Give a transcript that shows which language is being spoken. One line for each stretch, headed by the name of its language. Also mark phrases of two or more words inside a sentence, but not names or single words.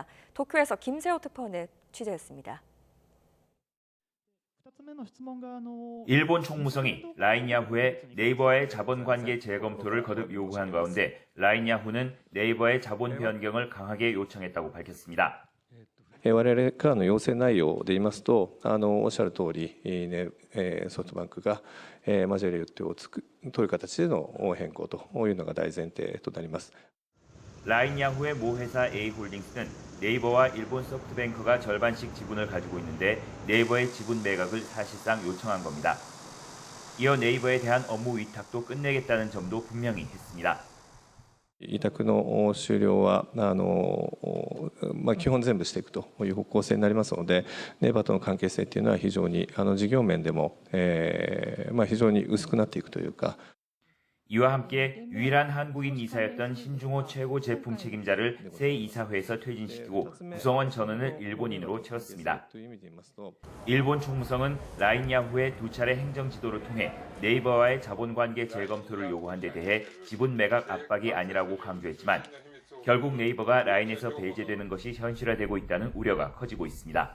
Korean: 도쿄에서 김세호 특파원을 취재했습니다. 일본 총무성이 라인 야후의 네이버와의 자본관계 재검토를 거듭 요구한 가운데 라인 야후는 네이버의 자본 변경을 강하게 요청했다고 밝혔습니다.
Japanese: 我々からの要請内容で言いますと、おっしゃる通り、ソフトバンクがマジョリティを取る形での変更というのが大前提となります。
Korean: 라인 야후의 모 회사 A홀딩스는 네이버와 일본 소프트뱅크가 절반씩 지분을 가지고 있는데 네이버의 지분 매각을 사실상 요청한 겁니다. 이어 네이버에 대한 업무 위탁도 끝내겠다는 점도 분명히 했습니다.
Japanese: 委託の終了は基本全部していくという方向性になりますので、ネイバーとの関係性というのは非常に事業面でも非常に薄くなっていくというか。
Korean: 이와 함께 유일한 한국인 이사였던 신중호 최고 제품 책임자를 새 이사회에서 퇴진시키고 구성원 전원을 일본인으로 채웠습니다. 일본 총무성은 라인 야후의 2차례 행정 지도를 통해 네이버와의 자본관계 재검토를 요구한 데 대해 지분 매각 압박이 아니라고 강조했지만 결국 네이버가 라인에서 배제되는 것이 현실화되고 있다는 우려가 커지고 있습니다.